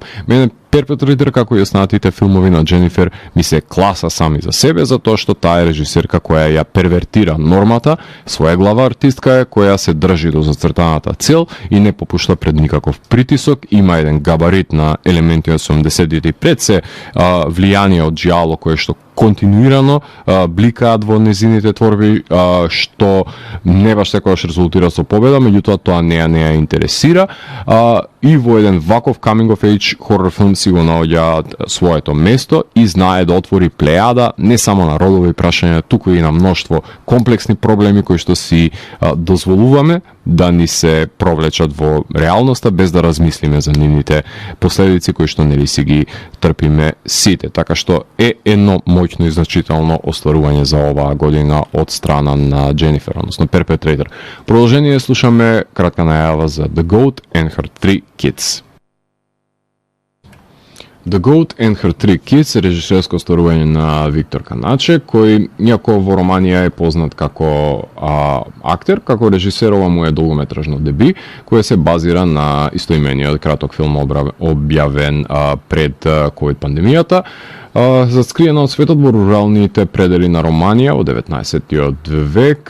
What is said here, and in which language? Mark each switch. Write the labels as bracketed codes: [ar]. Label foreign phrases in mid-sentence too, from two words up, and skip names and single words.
[mk] Мене Перпетритер, како и останатите филмови на Дженифер, ми се класа сами за себе, затоа што таа е режисерка која ја первертира нормата, своеглава артистка е, која се држи до зацртаната цел и не попушта пред никаков притисок, има еден габарит на елементи од 80-тите и пред се влијание од Джиало, кое што континуирано бликаат во незините творби, што не баш секогаш резултира со победа, меѓутоа тоа не ја интересира, и во еден ваков [en] coming of age [mk] хорор филм си го наоѓа своето место и знае да отвори плејада не само на родови прашања, туку и на мноштво комплексни проблеми кои што си дозволуваме да ни се провлечат во реалноста без да размислиме за нивните последици кои што нели си ги трпиме сите. Така што е едно моќно и значително остварување за оваа година од страна на Дженифер, односно Perpetrator. Продолжение слушаме кратка најава за The Goat and Her 3 Kids. The Goat and Her 3 Kids е режисерско остварување на Виктор Каначе, кој, иако во Романија е познат како актер, како режисерова му е долгометражно деби, кој се базира на истоимениот краток филм објавен пред COVID пандемијата, заскриена од светот во руралните предели на Романија во 19-тиот век.